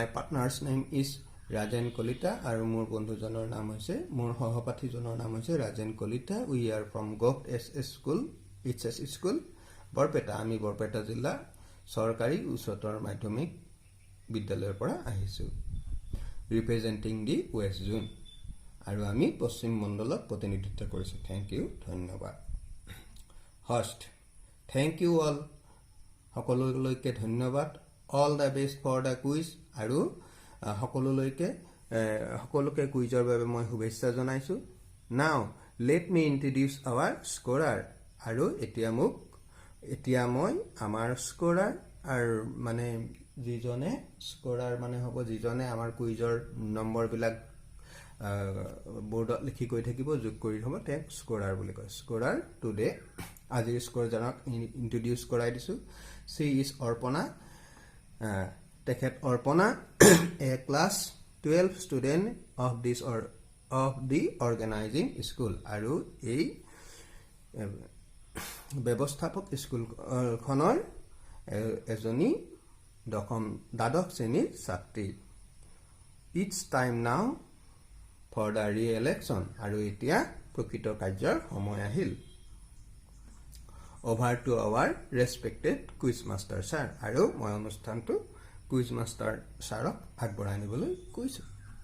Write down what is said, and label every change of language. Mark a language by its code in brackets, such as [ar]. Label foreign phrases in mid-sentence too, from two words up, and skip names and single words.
[en] partner's name is [as] Rajan Kolita আৰু মোৰ বন্ধুজনৰ নাম হৈছে মোৰ সহপাঠীজনৰ নাম হৈছে Rajan Kolita [en] We are from Goft SS School HS School [as] বৰপেটা আমি বৰপেটা জিলা চৰকাৰী উচ্চতৰ মাধ্যমিক বিদ্যালয়ৰ পৰা আহিছো [en] representing the west zone [as] আৰু আমি পশ্চিম মণ্ডলক প্ৰতিনিধিত্ব কৰিছো [en] thank you [as] ধন্যবাদ [en] host thank you all [as] সকলোলৈকে ধন্যবাদ [en] all the best for the quiz [as] আৰু সকলোকে কুইজৰ বাবে মই শুভেচ্ছা জনাইছো [en] now let me introduce our scorer [as] আৰু এতিয়া মই আমাৰ স্কোৰাৰ আৰু মানে যিজনে স্কোৰাৰ মানে হ'ব যিজনে আমাৰ কুইজৰ নম্বৰ বিলাক বোৰ্ডত লিখি কৈ থাকিব যোগ কৰি হ'ব তে স্কোৰাৰ বুলি কয় [en] scorer today [as] আজিৰ স্কোৰজনক ইন্ট্ৰোডিউস কৰাই দিছো [en] she is [as] অৰ্পণা তেখেত অৰ্পণা [en] a class 12 student of the organizing school [as] আৰু এই ব্যৱস্থাপক স্কুল খনৰ এজনী দ্বাদশ শ্ৰেণীৰ ছাত্ৰী [en] it's time now for the re-election [as] আৰু এতিয়া প্ৰকৃত কাৰ্যৰ সময় আহিল [en] over to our respected quiz master sir [as] আৰু মই অনুষ্ঠানটো কুইজ মাষ্টাৰ ছাৰক আগবঢ়াই নিবলৈ কৈছো